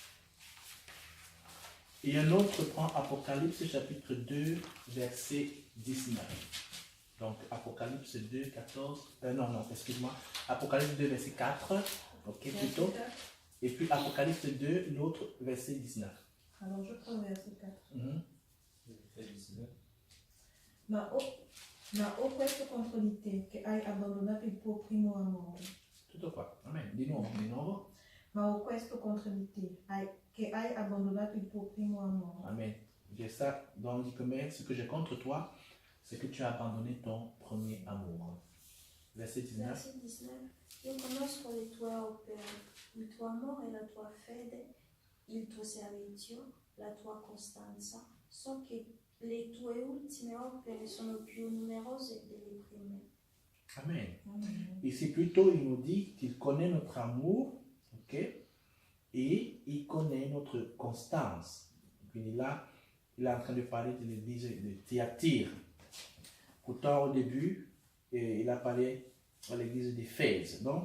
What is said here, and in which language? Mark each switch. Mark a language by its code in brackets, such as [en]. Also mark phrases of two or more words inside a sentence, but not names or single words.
[fr] Et un autre prend Apocalypse chapitre 2, verset 19. Donc Apocalypse 2, 14. Excuse-moi. Apocalypse 2, verset 4. Ok, plutôt. Et puis Apocalypse 2, l'autre, verset 19. Alors je prends verset 4. [it] Ma ho questo contro di te, che hai abbandonato il tuo primo amore. Tutto qua. Amen. Di nuovo. Ma ho questo contro di te, che hai abbandonato il tuo primo amore. [fr] Amen. J'ai ça dans le commerce. Ce que j'ai contre toi, c'est que tu as abandonné ton premier amour. Verset 19. Verset 19. [it] Io conosco le tue opere, il tuo amore e la tua fede, il tuo servizio, la tua costanza. So che le tue ultime opere sono più numerose delle prime. Amen. [fr] Ici plutôt, il nous dit qu'il connaît notre amour, ok, Et il connaît notre constance. Puis là, il est en train de parler de l'église de Thyatire. Pourtant, au début, il a parlé de l'église d'Éphèse, non?